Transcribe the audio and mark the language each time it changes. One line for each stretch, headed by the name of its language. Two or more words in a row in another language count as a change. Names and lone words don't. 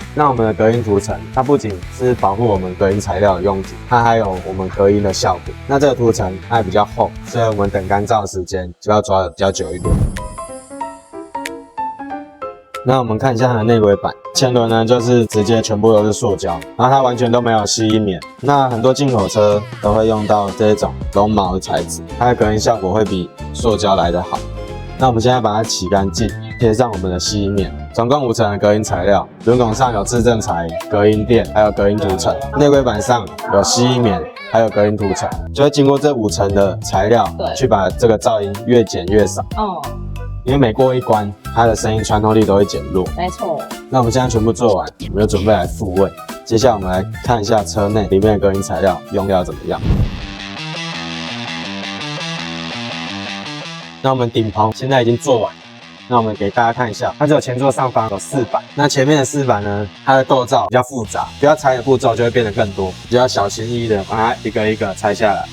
Chinese: 那我們的隔音塗層，它不僅是保護我們隔音材料的用途，它還有我們隔音的效果。那這個塗層它也比較厚，所以我們等乾燥的時間就要抓得比較久一點。那我們看一下它的內規板，前輪呢就是直接全部都是塑膠，然後它完全都沒有吸音棉。那很多进口車都會用到這種絨毛的材質，它的隔音效果會比塑膠來得好。那我們現在把它洗乾淨，貼上我們的吸音棉，總共5層的隔音材料。輪拱上有制震材、隔音墊，還有隔音塗層；內規板上有吸音棉，還有隔音塗層，就會經過這5層的材料，去把這個噪音越減越少。因為每過一關，它的聲音穿透力都會減弱。沒錯。那我們現在全部做完，我們就準備來復位。接下來我們來看一下車內裡面的隔音材料用料怎麼樣。那我們頂棚現在已經做完， 那我們給大家看一下，它只有前座上方有4板，那前面的4板呢，它的構造比較複雜，需要拆的步驟就會變得更多，就要小心翼翼的把它一個一個拆下来，